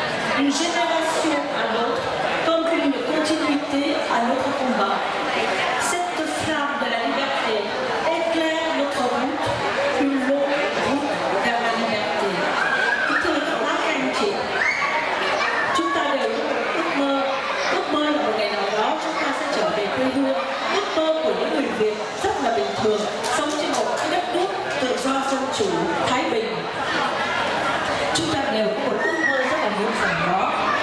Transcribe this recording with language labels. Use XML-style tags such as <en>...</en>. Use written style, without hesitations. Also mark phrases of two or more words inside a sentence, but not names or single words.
<fr>d'une génération à l'autre, comme une continuité à notre combat. Cette flamme de la liberté éclaire notre route, une longue route vers la liberté.</fr> <vi>Thưa các anh chị, chúng ta đều ước mơ là một ngày nào đó chúng ta sẽ trở về quê hương. Ước mơ của những người Việt rất là bình thường, sống trên một cái đất nước tự do dân chủ, thái bình. Chúng ta đều có một ước mơ rất là muôn vàn đó.</vi>